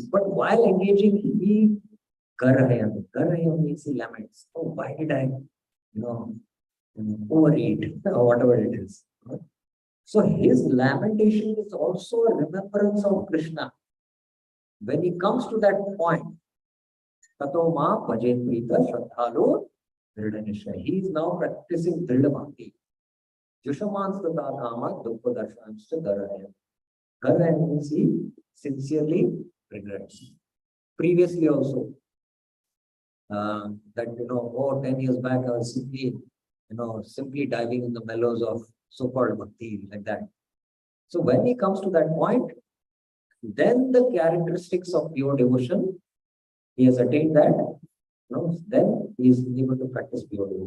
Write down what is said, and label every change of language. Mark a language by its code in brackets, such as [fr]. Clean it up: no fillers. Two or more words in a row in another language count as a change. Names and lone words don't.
[en] But while engaging, he Garahayam means he laments. Oh, why did I, overeat or whatever it is. So his lamentation is also a remembrance of Krishna. When he comes to that point, [sa] Tato ma bhajen prita shraddhalu dridhanisha. [en] He is now practicing [sa] dridha bhakti. Jushamans tata kama dukha darshanshta garahayam. [en] Garahayam means he sincerely regrets. Previously also, 10 years back I was simply simply diving in the mellows of so-called bhakti like that. So when he comes to that point, then the characteristics of pure devotion, he has attained that, then he is able to practice pure devotion.